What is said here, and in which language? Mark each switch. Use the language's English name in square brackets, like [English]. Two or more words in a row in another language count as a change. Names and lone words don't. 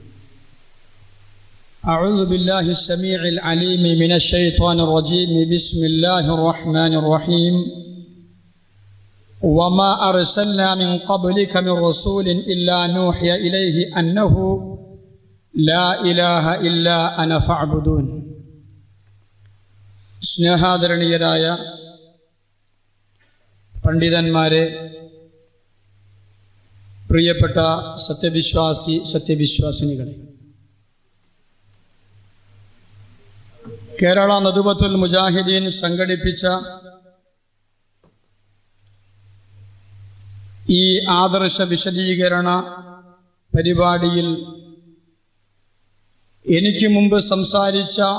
[Arabic] أعوذ بالله السميع العليم من الشيطان الرجيم. بسم الله الرحمن الرحيم. وما أرسلنا من قبلك من رسول إلا نوحي إليه أنه لا إله إلا أنا فاعبدون. [Malayalam] സ്നേഹാദരണീയരായ പണ്ഡിതന്മാരെ, പ്രിയപ്പെട്ട സത്യവിശ്വാസിനികളെ, കേരള നദുവത്തുൽ മുജാഹിദീൻ സംഘടിപ്പിച്ച ഈ ആദർശ വിശദീകരണ പരിപാടിയിൽ എനിക്ക് മുമ്പ് സംസാരിച്ച